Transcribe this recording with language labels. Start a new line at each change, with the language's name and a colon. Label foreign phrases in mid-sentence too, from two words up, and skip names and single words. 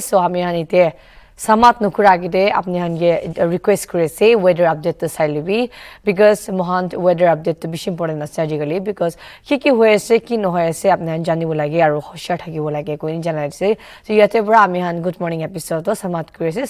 Naga Pidgin: So ami han ite samat nukura gide apni han ye request kore se
English: weather update
Naga Pidgin: to sailebi, because mohan
English: weather update
Naga Pidgin: to bishi important ase ajikali, because ki hoye ase ki no hoye ase apni han janibo lage aru hoshar thakibo lage koi ni janai ase. So yate pra ami han
English: good morning episode
Naga Pidgin: to samat kore se.